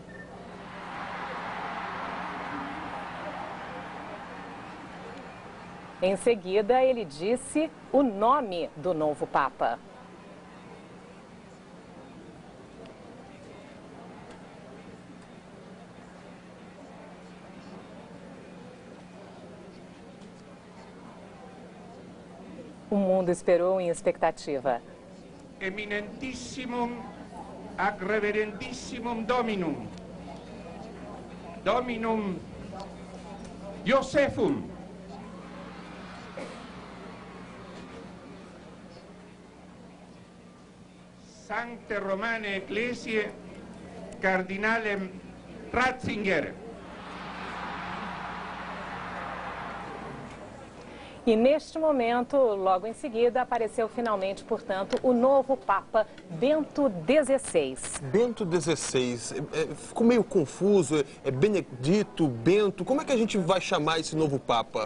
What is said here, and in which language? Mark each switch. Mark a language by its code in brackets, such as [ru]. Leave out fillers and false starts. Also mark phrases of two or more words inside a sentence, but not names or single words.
[pt] Em seguida, ele disse o nome do novo Papa. O mundo esperou em expectativa. [la] Eminentissimum ac reverendissimum Dominum. Dominum Josephum. Sancte Romane Ecclesiae Cardinalem Ratzinger. [pt] E neste momento, logo em seguida, apareceu finalmente, portanto, o novo Papa Bento XVI. Bento XVI, ficou meio confuso, é Benedito, Bento, como é que a gente vai chamar esse novo Papa?